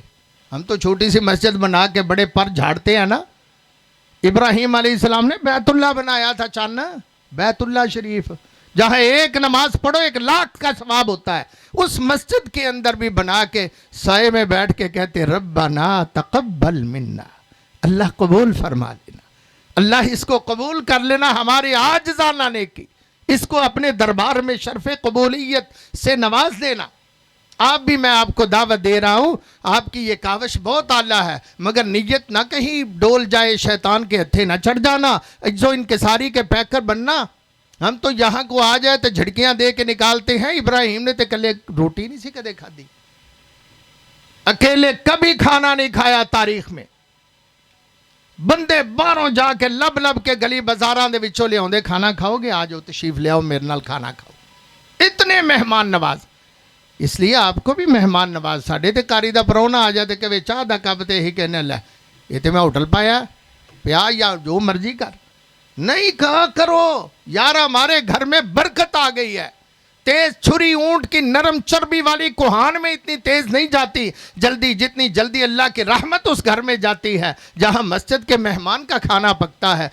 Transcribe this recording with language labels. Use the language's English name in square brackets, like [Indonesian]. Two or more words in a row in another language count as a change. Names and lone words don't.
[Urdu] ہم تو چھوٹی سی مسجد بنا کے بڑے پر جھاڑتے ہیں نا. ابراہیم علیہ السلام نے بیت اللہ بنایا تھا، چاندنا بیت اللہ شریف، جہاں ایک نماز پڑھو 1,00,000 کا ثواب ہوتا ہے. اس مسجد کے اندر بھی بنا کے سائے میں بیٹھ کے کہتے [Arabic] ربنا تقبل منا، [Urdu] اللہ قبول فرما لینا، اللہ اس کو قبول کر لینا، ہماری عاجزانہ نیکی، اس کو اپنے دربار میں شرف قبولیت سے نواز دینا. آپ بھی میں آپ کو دعوت دے رہا ہوں، آپ کی یہ کاوش بہت اعلیٰ ہے، مگر نیت نہ کہیں ڈول جائے، شیطان کے ہتھے نہ چڑھ جانا، جو انکساری کے پیکر بننا. ہم تو یہاں کو آ جائے تو جھڑکیاں دے کے نکالتے ہیں. [Punjabi] ابراہیم نے تو کلے روٹی نہیں سی کدے کھا دی، [Urdu] اکیلے کبھی کھانا نہیں کھایا تاریخ میں. [Punjabi] بندے باہروں جا کے لب لب کے گلی بازاراں دے وچوں لے آندے، [Urdu] کھانا کھاؤ گے؟ آ جاؤ تشریف لے آؤ میرے نال کھانا کھاؤ. اتنے مہمان نواز. اس لیے آپ کو بھی مہمان نواز. [Punjabi] ساڑھے تے کاری دا پرونا آ جاتے کہ چاہ دا کپ تے ہی کہنے لے یہ تے میں ہوٹل پایا پیا یا جو مرضی کر. [Urdu] نہیں کہا کرو یار ہمارے گھر میں برکت آ گئی ہے. تیز چھری اونٹ کی نرم چربی والی کوہان میں اتنی تیز نہیں جاتی جلدی جتنی جلدی اللہ کی رحمت اس گھر میں جاتی ہے جہاں مسجد کے مہمان کا کھانا پکتا ہے.